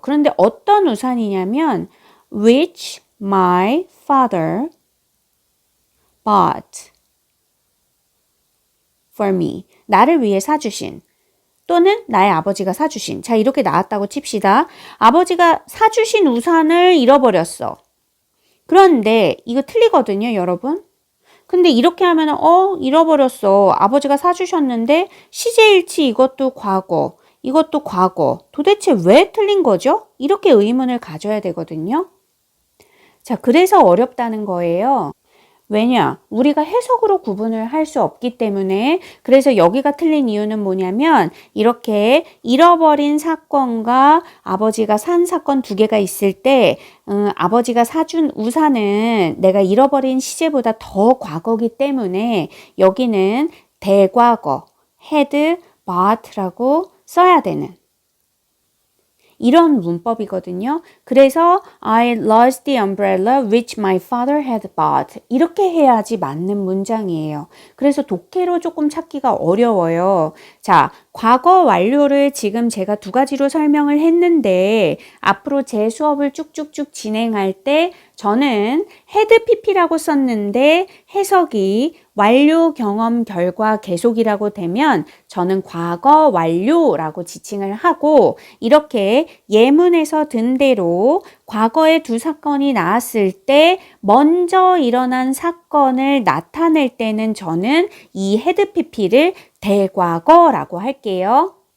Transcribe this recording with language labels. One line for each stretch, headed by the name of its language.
Korean: 그런데 어떤 우산이냐면
English: which my father bought for me.
Korean: 나를 위해 사주신. 또는 나의 아버지가 사주신. 자, 이렇게 나왔다고 칩시다. 아버지가 사주신 우산을 잃어버렸어. 그런데 이거 틀리거든요, 여러분. 근데 이렇게 하면 잃어버렸어. 아버지가 사주셨는데 시제일치 이것도 과거, 이것도 과거. 도대체 왜 틀린 거죠? 이렇게 의문을 가져야 되거든요. 자, 그래서 어렵다는 거예요. 왜냐? 우리가 해석으로 구분을 할 수 없기 때문에. 그래서 여기가 틀린 이유는 뭐냐면 이렇게 잃어버린 사건과 아버지가 산 사건 2개가 있을 때 아버지가 사준 우산은 내가 잃어버린 시제보다 더 과거기 때문에 여기는 대과거,
English: had bought
Korean: 라고 써야 되는 이런 문법이거든요. 그래서
English: I lost the umbrella which my father had bought.
Korean: 이렇게 해야지 맞는 문장이에요. 그래서 독해로 조금 찾기가 어려워요. 자, 과거 완료를 지금 제가 두 가지로 설명을 했는데 앞으로 제 수업을 쭉쭉쭉 진행할 때 저는 had pp라고 썼는데 해석이 완료, 경험, 결과, 계속이라고 되면 저는 과거 완료라고 지칭을 하고 이렇게 예문에서 든 대로 과거에 두 사건이 나왔을 때 먼저 일어난 사건을 나타낼 때는 저는 이 had pp를 대과거라고 할게요.